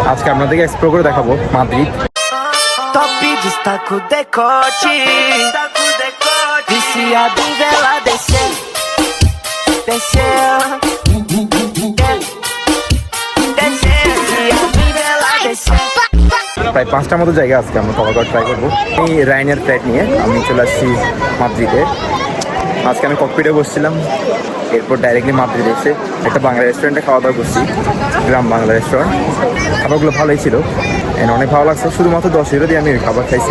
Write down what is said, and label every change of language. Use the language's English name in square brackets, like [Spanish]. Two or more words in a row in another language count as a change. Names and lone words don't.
[Bangla] আজকে আপনাদেরকে এক্সপ্লোর করে দেখাবো মাদ্রিদ। [Portuguese] Top destaco o decote, viciado em vela descer, descer, descer, viciado em vela descer. [Bangla] প্রায় 5টার মতো জায়গা আজকে আমরা কভার করার ট্রাই করবো। এই রাইনের ফ্লাইট নিয়ে আমি চলে আসছি মাদ্রিদে। আজকে আমি ককপিটে বসছিলাম, এরপর ডাইরেক্টলি মাদ্রিদে এসে একটা বাংলা রেস্টুরেন্টে খাওয়া দাওয়া করছি, গ্রাম বাংলা রেস্টুরেন্ট। খাবারগুলো ভালোই ছিল, অনেক ভালো লাগছে। শুধুমাত্র 10 ইউরো দিয়ে আমি খাবার খাইছি।